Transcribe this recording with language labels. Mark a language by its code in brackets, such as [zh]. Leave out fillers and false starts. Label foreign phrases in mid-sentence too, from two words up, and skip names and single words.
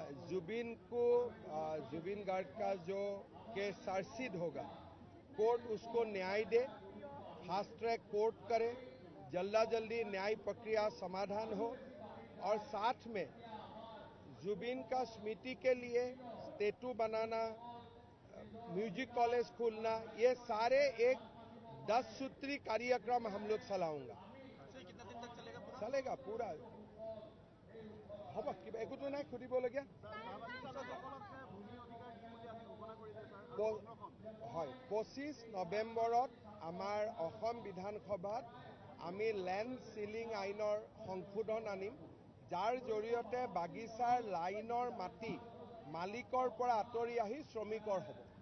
[hi] जुबिन गार्ग का जो केस चार्जशीट होगा, कोर्ट उसको न्याय दे, [en] fast track court [hi] करे, जल्दी न्याय प्रक्रिया समाधान हो और साथ में जुबिन का स्मृति के लिए स्टेचू बनाना, म्यूजिक कॉलेज खोलना, ये सारे एक 10 सूत्री कार्यक्रम हम लोग चलाऊंगा। कितना दिन तक चलेगा? चलेगा पूरा। हम क्या एक ना खुदिबलगिया [as] হয় 25 নৱেম্বৰত আমাৰ অসম বিধানসভাত আমি [en] land ceiling [as] আইনৰ সংশোধন আনিম, যাৰ জৰিয়তে বাগিচাৰ লাইনৰ মাটি মালিকৰ পৰা আঁতৰি আহি শ্ৰমিকৰ হ'ব।